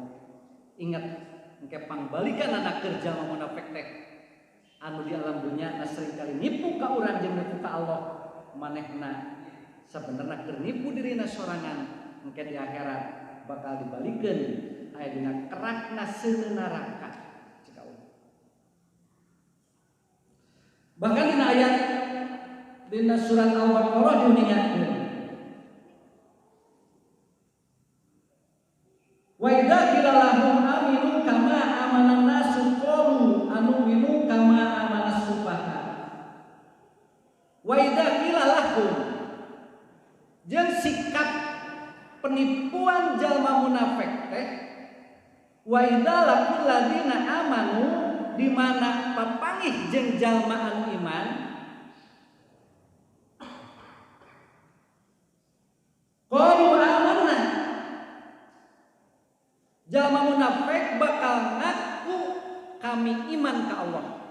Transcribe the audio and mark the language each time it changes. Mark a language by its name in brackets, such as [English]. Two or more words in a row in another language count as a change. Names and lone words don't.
[Sundanese] Ingat engke pangbalikan anak kerja munafik teh anu di alam dunya na sering kali nipu ka urang jeung nipu ka Allah, manehna sabenerna keur nipu dirina sorangan, engke di akhirat bakal dibalikeun aya dina kerakna seuneu neraka cek Allah. Bahkan dina ayat dina surat Al-Baqarah diuningatkeun, [Arabic] وإذا قيل لهم آمنوا كما آمن الناس قالوا أنؤمن كما آمن السفهاء. وإذا قيل لهم, [Sundanese] jeung sikap penipuan jalma munafik teh, [Arabic] وإذا لقوا الذين آمنوا, [Sundanese] di mana papangih jeung jalma anu iman, [Arabic] قالوا آمنا, [Sundanese] jalma munafik bakal ngaku kami iman ka Allah.